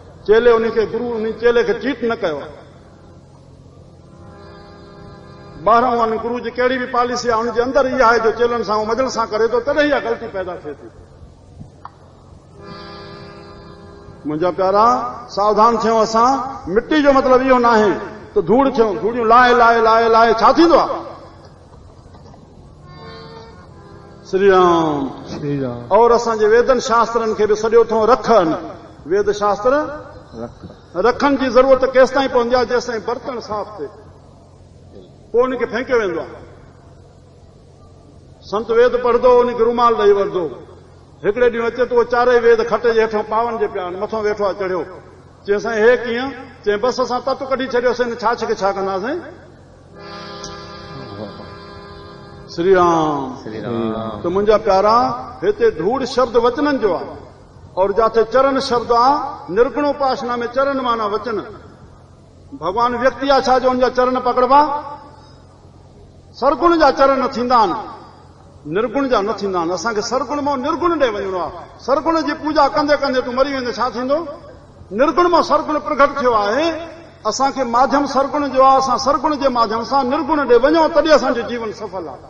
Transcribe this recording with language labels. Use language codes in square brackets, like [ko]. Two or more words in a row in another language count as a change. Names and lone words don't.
[sd] चेले उनखे गुरु उन चेले खे ट्रीट न कयो। ॿाहिरां वञ गुरु जी कहिड़ी बि पॉलिसी आहे हुनजे अंदरि इहा आहे जो चेलनि सां मजल सां करे थो तॾहिं इहा ग़लती पैदा थिए थी। मुंहिंजा प्यारा सावधान थियूं असां मिट्टी जो मतिलबु इहो न आहे त धूड़ थियूं धूड़ियूं लाहे लाहे लाहे लाहे छा थींदो आहे। श्री राम श्री राम। और असांजे वेदन शास्त्रनि खे बि सॼो अथऊं रखनि। वेद शास्त्र रखनि जी ज़रूरत केसि ताईं पवंदी आहे जेसि ताईं बर्तन साफ़ थिए पोइ उनखे फेंकियो वेंदो आहे। संत वेद पढ़ंदो उनखे रुमाल ॾेई वठंदो। हिकिड़े ॾींहुं अचे त उहो चारई वेद खटे जे हेठां पावन जे पिया मथां वेठो आहे चढ़ियो। चई साईं हे कीअं चई बसि असां तत कढी छॾियोसीं छाछ खे छा कंदासीं। श्री राम श्री राम। त मुंहिंजा प्यारा हिते धूड़ शब्द वचननि जो आहे और जिथे चरण शब्द आहे निर्गुणोपासना में चरण माना वचन। भगवान व्यक्ति आहे छा जो हुनजा चरण पकड़बा। सरगुण जा चरण थींदा आहिनि निर्गुण जा न थींदा आहिनि। असांखे सरगुण मां निर्गुण ॾे वञिणो आहे। सरगुण जी पूजा कंदे कंदे तूं मरी वेंदे छा थींदो। निर्गुण मां सरगुण प्रगट थियो आहे। असांखे माध्यम सरगुण जो आहे। असां सरगुण जे माध्यम सां निर्गुण ॾे वञूं तॾहिं असांजो जीवन सफल आहे।